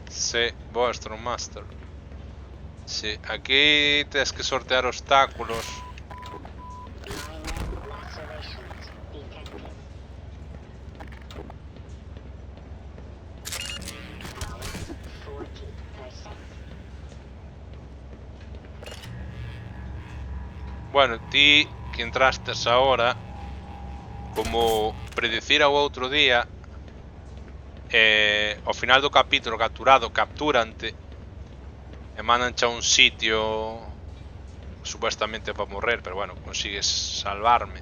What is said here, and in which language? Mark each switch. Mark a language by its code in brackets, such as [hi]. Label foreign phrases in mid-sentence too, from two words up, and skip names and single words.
[es] Sí, boa Strong Master. Sí, aquí tienes que sortear obstáculos. [en] Minor lacerations detected. Power 40%. [gl] Bueno, ti que entrastes ahora, como predicira o outro día, ao final do capítulo capturante e mandanche a un sitio supuestamente para morrer, pero bueno, consigues salvarme.